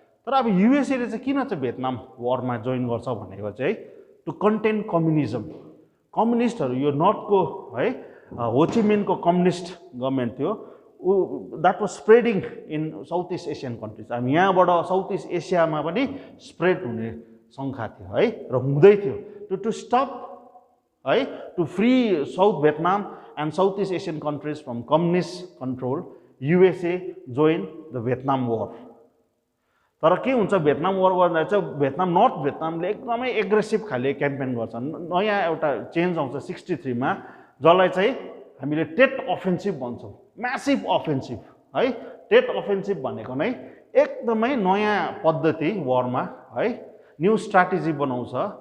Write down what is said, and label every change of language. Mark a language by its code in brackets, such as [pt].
[ne] तर अब युएसएले चाहिँ किन चाहिँ भियतनाम वारमा जोइन गर्छ भनेको चाहिँ [en] To contain communism. [ne] कम्युनिस्टहरू यो नर्थको है हो ची मिन्हको कम्युनिस्ट गभर्मेन्ट थियो, [en] That was spreading in South East Asian countries. [ne] अब यहाँबाट साउथ इस्ट एसियामा पनि स्प्रेड हुने शङ्का थियो है र हुँदै थियो। [en] To stop है to free South Vietnam and South East Asian countries from communist control, USA join the Vietnam war. [ne] तर के हुन्छ भियतनाम वार गर्दा चाहिँ भियतनाम नर्थ भियतनामले एकदमै एग्रेसिभ खाले क्याम्पेन गर्छ। नयाँ एउटा चेन्ज आउँछ 63 मा, जसलाई चाहिँ हामीले टेट अफेन्सिभ भन्छौँ, म्यासिभ अफेन्सिभ है। टेट अफेन्सिभ भनेको नै एकदमै नयाँ पद्धति वारमा है, न्यू स्ट्राटेजी बनाउँछ।